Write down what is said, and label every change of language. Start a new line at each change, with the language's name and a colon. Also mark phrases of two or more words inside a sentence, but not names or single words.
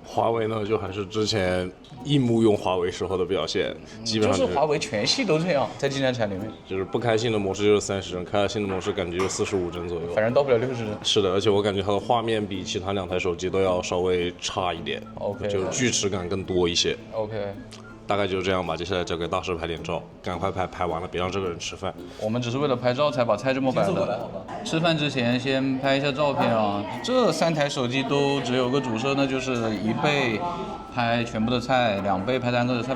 Chinese: 華為呢，就還是之前螢幕用華為時候的表現，基本上就是華為全系都這樣，在經典產裡面，就是不開新的模式就是30帧，開了新的模式感覺就45帧左右，反正到不了60帧。是的，而且我感覺它的畫面比其他2台手機都要稍微差一点 OK，就是锯齿感更多一些。 OK。大概就是這樣吧，接下來交給大師拍點照，趕快拍完了別讓這個人吃飯。我們只是為了拍照才把菜這麼擺的。吃飯之前先拍一下照片啊。這3台手機都只有個主攝，那就是1倍拍全部的菜，2倍拍3個的菜吧。